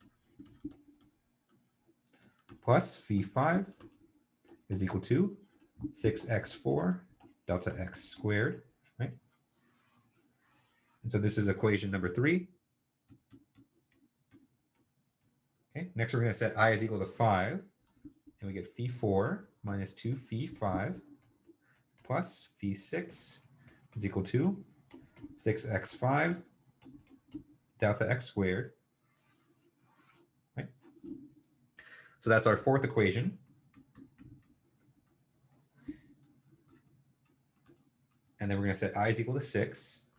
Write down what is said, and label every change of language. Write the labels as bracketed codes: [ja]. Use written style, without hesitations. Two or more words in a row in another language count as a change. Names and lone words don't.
[en] Plus phi 5 is equal to 6x4 delta x squared, right? And so this is equation number 3. Okay, next we're going to set I is equal to 5, and we get phi 4 minus 2 phi 5 plus phi 6 is equal to 6x5 delta x squared, right? So that's our fourth equation. And then we're going to set I is equal to 6.